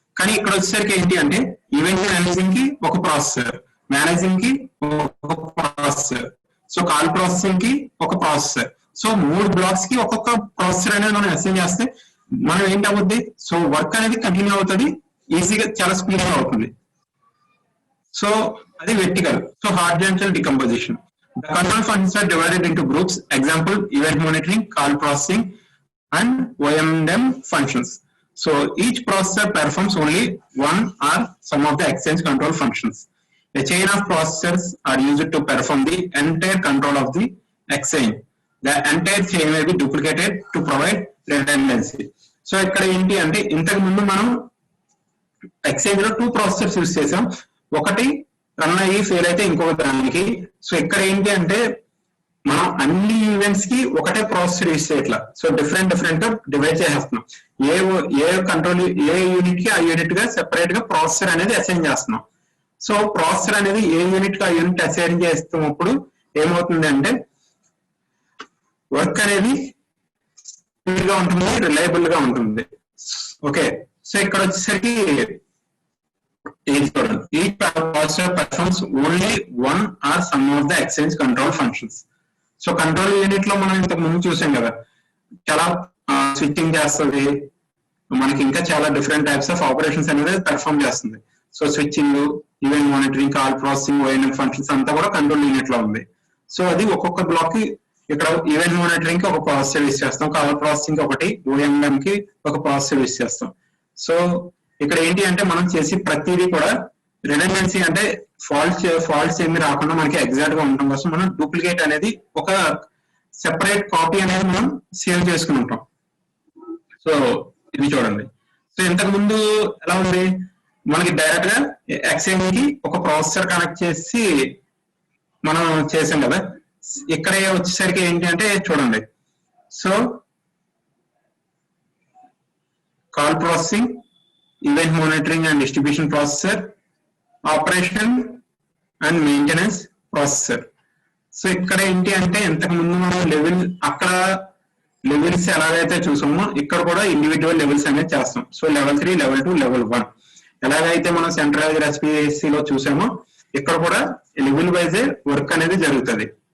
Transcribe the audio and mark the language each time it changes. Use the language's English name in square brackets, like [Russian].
[Telugu] కానీ ఇక్కడ వచ్చేసరికి ఏంటి అంటే ఈవెంట్ మేనేజింగ్ కి ఒక ప్రాసెసర్, మేనేజింగ్ కి ఒక ప్రాసెసర్, సో కాల్ ప్రాసెసింగ్ కి ఒక ప్రాసెసర్. సో 3 బ్లాక్స్ కి ఒక్కొక్క ప్రాసెసర్ అనేది మనం అసైన్ చేస్తే మనం ఏంటవుద్ది, సో వర్క్ అనేది కంటిన్యూ అవుతుంది, ఈజీగా చాలా స్పీడ్ గా అవుతుంది. సో అది vertical. So horizontal decomposition. [English] The control functions are divided into groups. Example, event monitoring, call processing, and OMM functions. So each processor performs only one or some of the exchange control functions. A chain of processors are used to perform the entire control of the exchange. The entire chain may be duplicated to provide redundancy. [Telugu] So ఇక్కడ ఏంటి అంటే ఇంతకు ముందు మనం exchange లో 2 processors use చేసాం, ఒకటి run అయ్యి ఫెయిల్ అయితే ఇంకొక దానికి. సో ఇక్కడ ఏంటి అంటే మనం అన్ని ఈవెంట్స్ కి ఒకటే ప్రాసెసర్ యూజ్ చేయట్లా, సో డిఫరెంట్ డివైడ్ చేసేస్తున్నాం. ఏ కంట్రోల్ ఏ యూనిట్ కి ఆ యూనిట్ గా సెపరేట్ గా ప్రాసెసర్ అనేది అసైన్ చేస్తున్నాం. సో ప్రాసెసర్ అనేది ఏ యూనిట్ కి ఆ యూనిట్ అసైన్ చేస్తున్నప్పుడు ఏమవుతుంది అంటే వర్క్ అనేది స్పీడ్ గా ఉంటుంది, రిలయబుల్ గా ఉంటుంది. [English] okay, so [Telugu] ఇక్కడ వచ్చేసరికి [English] each processor performs only one or some of the exchange control functions. [Telugu] So control unit లో మనం ఇంతకు ముందు చూసాం కదా, చాలా స్విచ్చింగ్ చేస్తుంది, మనకి ఇంకా చాలా డిఫరెంట్ టైప్స్ ఆఫ్ ఆపరేషన్స్ అనేది పెర్ఫామ్ చేస్తుంది. So switching, event monitoring, call processing, ONM functions అంతా కూడా కంట్రోల్ యూనిట్ లో ఉంది. సో అది ఒక్కొక్క బ్లాక్ కి ఇక్కడ ఈవెంట్ మానిటరింగ్ కి ఒక ప్రాసెసర్ యూజ్ చేస్తాం, కాల్ ప్రాసెసింగ్ ఒకటి, OMM కి ఒక ప్రాసెసర్ యూజ్ చేస్తాం. సో ఇక్కడ ఏంటి అంటే మనం చేసి ప్రతిదీ కూడా రిడెండెన్సీ అంటే ఫాల్ట్స్ ఏమి రాకుండా మనకి ఎగ్జాక్ట్ గా ఉండడం కోసం మనం డూప్లికేట్ అనేది ఒక సెపరేట్ కాపీ అనేది మనం సేవ్ చేసుకుని ఉంటాం. సో ఇది చూడండి. సో ఇంతకు ముందు ఎలా ఉంది, మనకి డైరెక్ట్ గా ఎక్స్చేంజ్ కి ఒక ప్రాసెసర్ కనెక్ట్ చేసి మనం చేసాం కదా. ఇక్కడ వచ్చేసరికి ఏంటి అంటే చూడండి, [English] So call processing, event monitoring and distribution processor, operation and maintenance processor. [Telugu] So ఇక్కడ ఏంటి అంటే ఇంతకు ముందు మనం లెవెల్ అక్కడ లెవెల్స్ ఎలాగైతే చూసామో ఇక్కడ కూడా ఇండివిజువల్ లెవెల్స్ అనేది చేస్తాం. సో లెవెల్ 3, లెవెల్ 2, లెవెల్ 1 ఎలాగైతే మనం సెంట్రలైజ్డ్ ఎస్పీసీ లో చూసామో ఇక్కడ కూడా లెవెల్ వైజ్ వర్క్ అనేది జరుగుతుంది.